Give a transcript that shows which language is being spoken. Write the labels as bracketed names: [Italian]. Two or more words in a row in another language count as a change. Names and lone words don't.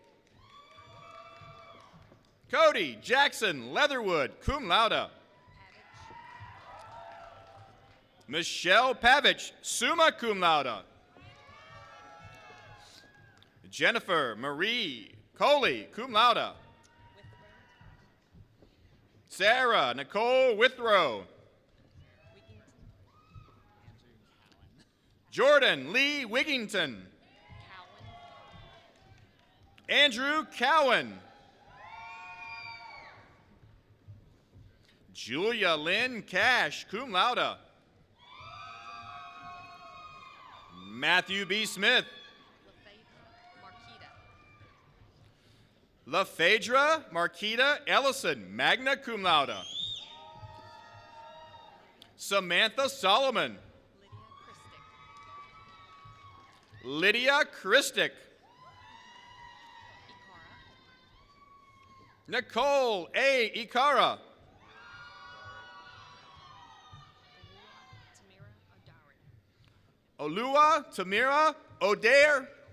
[English] Cody Jackson Leatherwood, [Latin] cum laude. [English] Michelle Pavich, [Latin] summa cum laude. [English] Jennifer Marie Coley, [Latin] cum laude. [English] Sarah Nicole Withrow. Jordan Lee Wigington. Andrew Cowan. Julia Lynn Cash, [Latin] cum laude. [English] Matthew B. Smith. LaPhaedra Marquita Ellison, [Latin] magna cum laude. [English] Samantha Solomon. Lydia Christick. Nicole A. Ikara. Olua Tamira O'Dare.